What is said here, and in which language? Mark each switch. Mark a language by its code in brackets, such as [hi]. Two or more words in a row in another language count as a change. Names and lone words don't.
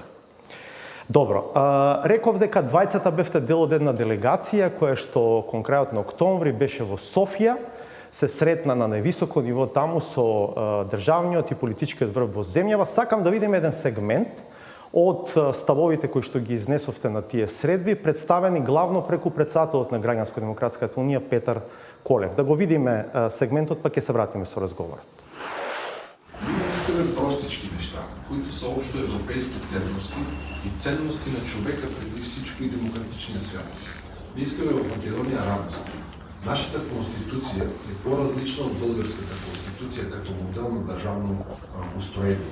[mk] Добро, реков дека двајцата бевте дел од една делегација која што кон крајот на октомври беше во Софија, се сретна на највисоко ниво таму со државниот и политичкиот врв во земјава. Сакам да видиме еден сегмент од ставовите кои што ги изнесовте на тие средби, представени главно преку председателот на Граѓанско-демократската унија Петар Колев. Да го видиме сегментот, па ќе се вратиме со разговорот. [bg] Ние искаме простички неща, които са общо европейски ценности и ценности на човека преди всичко и демократичния свят. Ние искаме в Македония равенство. Нашата конституция е по-различна от българската конституция като модел на държавно устроение.